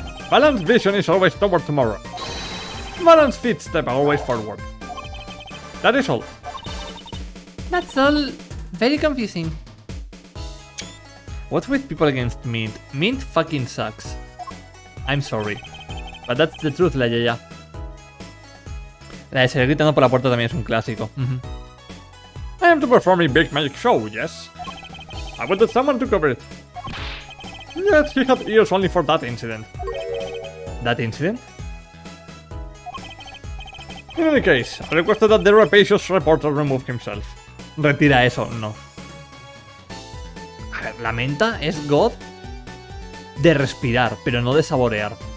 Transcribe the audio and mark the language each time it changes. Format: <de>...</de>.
<en>Balanced vision is always toward tomorrow. Balanced feet step always forward. That is all. That's all very confusing. What's with people against mint? Mint fucking sucks. I'm sorry. But that's the truth,</en> <es>la yaya. La de salir gritando por la puerta también es un clásico.</es> <en>I am to perform a big magic show, yes? I wanted someone to cover it. Yet he had ears only for that incident. That incident? In any case, I requested that the rapacious reporter remove himself.</en> <es>Retira eso, no. A ver, la menta es God de respirar, pero no de saborear.</es>